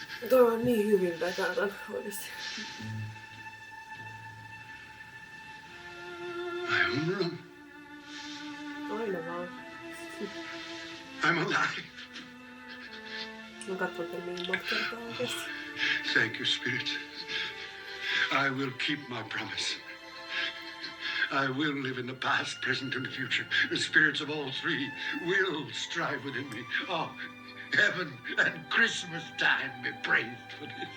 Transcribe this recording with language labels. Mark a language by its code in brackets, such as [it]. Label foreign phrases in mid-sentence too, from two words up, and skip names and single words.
[fi] Toi on niin hyvin tää käytän oikeesti. [en] I'm wrong. [fi] Aina vaan. [en] I'm alive. [fi] Mä katson tän niin monta kertaa oikeesti. [en] Thank you, Spirit. I will keep my promise. I will live in the past, present, and the future. The spirits of all three will strive within me. Oh, heaven and Christmas time be praised for this.